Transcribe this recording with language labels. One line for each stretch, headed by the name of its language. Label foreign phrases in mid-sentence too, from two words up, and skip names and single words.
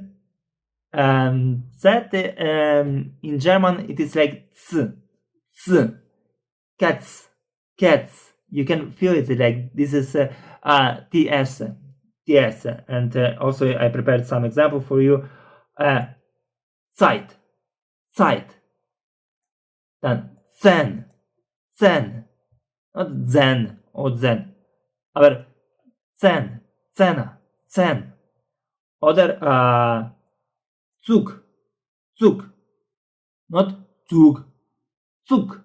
English: Z in German it is like z, cats, cats. You can feel it like this is TS, TS. And also I prepared some example for you.
German: Zeit, Zeit. Dann Zen, Zen.
English: Not Zen or Zen,
German: aber Zen, Zena, Zen. Oder Zug, Zug.
English: Not
German: Zug, Zug.